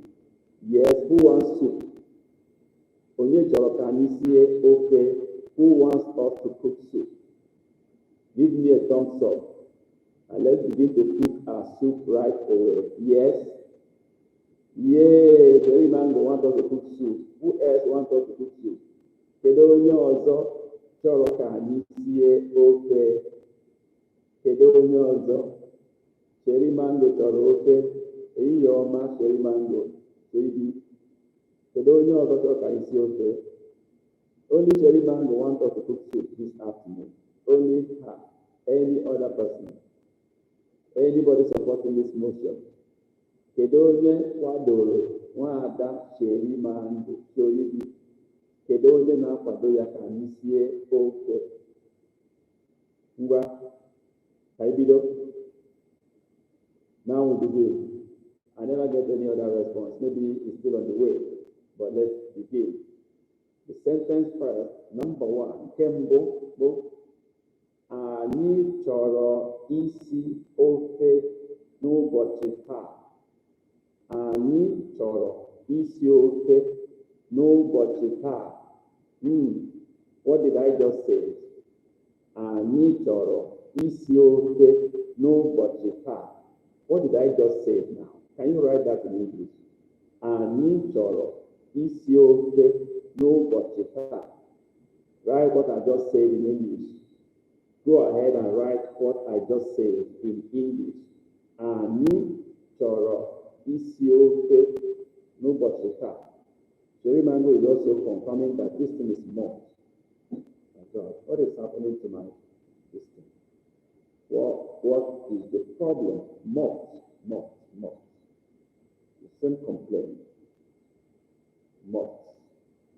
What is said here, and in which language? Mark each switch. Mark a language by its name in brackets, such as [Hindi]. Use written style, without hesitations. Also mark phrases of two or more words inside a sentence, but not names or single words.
[English] Yes, who wants soup? Can you see okay? Who wants us to cook soup? Give me a thumbs up. And let's begin to cook our soup right away. Yes? Yay! Every man will want us to cook soup. Who else wants us to cook soup? [Igbo] Kedu onye ọzọ chọrọ ka anyị sie ofe? Kedu onye ọzọ? Cherry mango chọrọ ofe. Ehihie ọma cherry mango. Kedu onye ọzọ chọrọ ka anyị sie ofe? [English] Only cherry mango wants us to cook soup this afternoon. Only her. Any other person? Anybody supporting this motion? [Igbo] Kedu onye kwadoro nwaada cherry mango? Kedu onye na-akwado ya ka anyị sie ofe? Ngwa, ka anyị bido. [English] Now we begin. I never get any other response. Maybe it's still on the way, but let's begin. The sentence first, number 1, [Igbo] Kembo, anyị chọrọ isi ofe n'ụbọchị taa. Anyị chọrọ isi ofe n'ụbọchị taa. [English] What did I just say? [Igbo] Anyị chọrọ isi ofe n'ụbọchị taa. [English] What did I just say now? Can you write that in English? [Igbo] Anyị chọrọ isi ofe n'ụbọchị taa. [English] Write what I just said in English. Go ahead and write what I just said in English. [Igbo] Anyị chọrọ isi ofe n'ụbọchị taa. [English] Cherry mango is also confirming that this thing is more. My God, what is happening to my system? What is the problem? More. The same complaint.